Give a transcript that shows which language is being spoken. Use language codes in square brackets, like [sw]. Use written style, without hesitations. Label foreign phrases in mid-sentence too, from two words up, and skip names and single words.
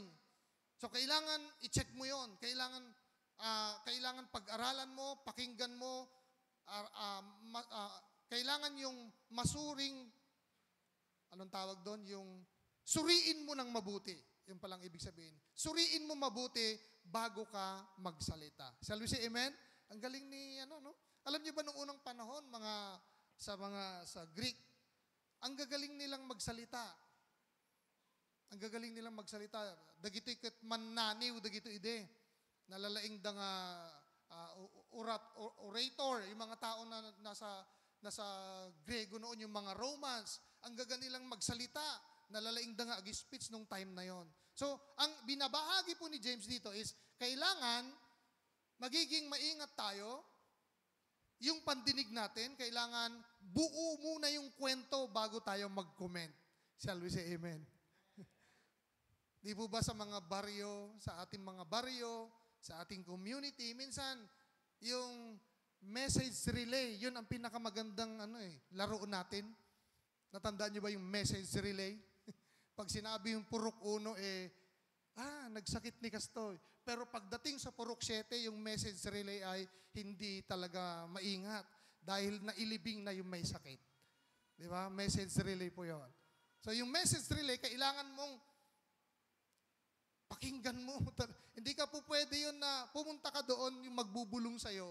[tl] So, kailangan i-check mo yon. Kailangan pag-aralan mo, pakinggan mo, kailangan yung masuring, anong tawag doon? Yung suriin mo ng mabuti. Yung palang ibig sabihin. Suriin mo mabuti bago ka magsalita. [en] Shall we say amen? [tl] Ang galing ni, Alam niyo ba nung unang panahon, sa Greek, ang gagaling nilang magsalita. Ang gagaling nilang magsalita. [ilo] Dagito ket mannaniw, dagito ide. Nalalaing da nga orator, [tl] yung mga tao na nasa Grego noon, yung mga Romans, ang gaganilang magsalita, [ilo] nalalaing da nga agi-speech [tl] nung time na yon. So, ang binabahagi po ni James dito is, kailangan magiging maingat tayo, yung pandinig natin, kailangan buo muna yung kwento bago tayo mag-comment. [en] Shall we say amen? [tl] Di po ba sa mga baryo, sa ating mga baryo, sa ating community, minsan, yung [en] message relay, [tl] yun ang pinakamagandang laro natin. Natandaan niyo ba yung [en] message relay? [tl] Pag sinabi yung purok 1, nagsakit ni Kastoy. Pero pagdating sa purok 7, yung [en] message relay [tl] ay hindi talaga maingat dahil nailibing na yung may sakit. Di ba? [en] Message relay [tl] po yun. So yung [en] message relay, [tl] kailangan mong pakinggan mo. Hindi ka po pwede yun na pumunta ka doon yung magbubulong sa'yo.